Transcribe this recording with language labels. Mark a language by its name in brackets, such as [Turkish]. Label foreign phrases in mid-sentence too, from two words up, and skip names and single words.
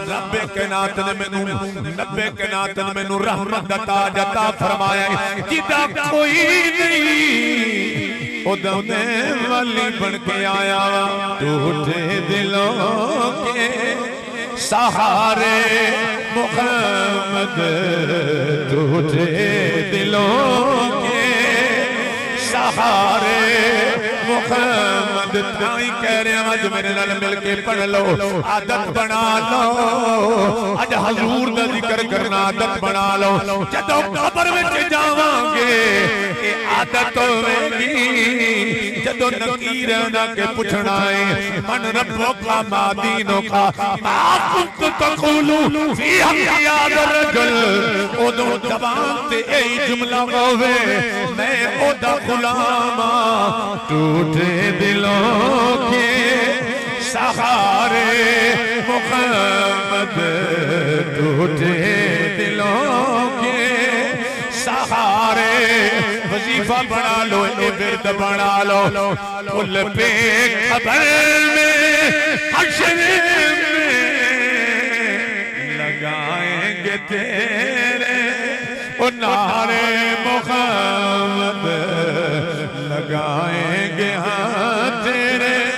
[Punjabi] رب کائنات نے مینوں رحمت دا تاج عطا فرمایا ہے، جدا کوئی نہیں خدا میں ولی بن کے آیا، [Urdu] ٹوٹے دلوں کے سہارے محمد، ٹوٹے دلوں کے سہارے محمد۔ [Punjabi] تائیں کہہ رہے ہیں آج میرے نال مل کے پڑھ لو، عادت بنا لو، آج حضور دا ذکر کرنا عادت بنا لو۔ جدو قبر وچ جاواں گے اے عادت ہوگی، جدو نکیر نہ کے پوچھنا ہے [Arabic] من ربک ما دینک ما کنت تقول فی حق هذا الرجل، [Punjabi] اودوں زبان تے اے جملہ ہوے میں اودا غلام ہاں، [Urdu] ٹوٹے دلوں کے سہارے محمد، ٹوٹے دلوں کے سہارے۔ وظیفہ بنا لو، ورد بنا لو، کل پہ قبر میں حشر میں لگائیں گے تیرے وہ نعرے محمد، لگائیں گے ہاں تیرے۔